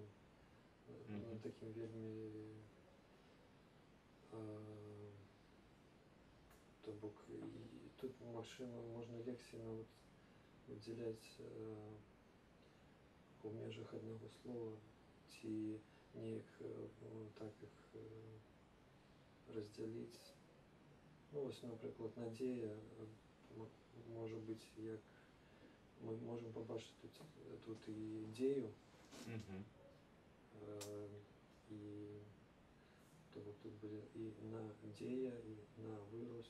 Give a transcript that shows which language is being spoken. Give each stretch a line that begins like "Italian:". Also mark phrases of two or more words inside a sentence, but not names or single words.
Belarusian: На такім вельмі, то бок, і тут, магчыма, можна лекцыі нават выдзяляць у межах аднаго слова, ці неяк так іх розділити.
Ukrainian: Ну, ось, наприклад, надія може бути як ми можемо побачити тут і ідею, і тобто тут буде і надія, і на вирост.